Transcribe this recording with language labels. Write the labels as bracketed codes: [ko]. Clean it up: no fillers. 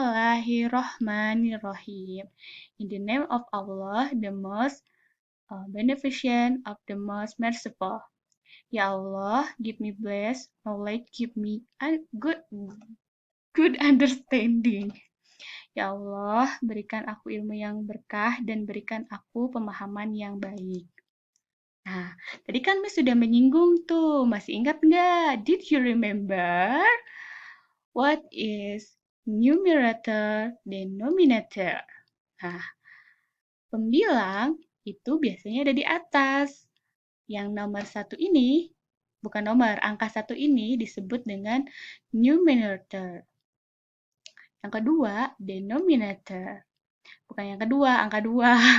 [ar] Bismillahirrahmanirrahim. [en] In the name of Allah, the most beneficent of the most merciful. Ya Allah, give me bless, knowledge, give me a good understanding. [id] Ya Allah, berikan aku ilmu yang berkah dan berikan aku pemahaman yang baik. Nah, tadi kan Miss sudah menyinggung tuh, masih ingat nggak? [en] Did you remember? What is numerator, denominator? [id] Nah, pembilang itu biasanya ada di atas. Yang nomor satu ini, bukan nomor, angka satu ini disebut dengan numerator. Yang kedua, denominator. Bukan yang kedua, angka dua.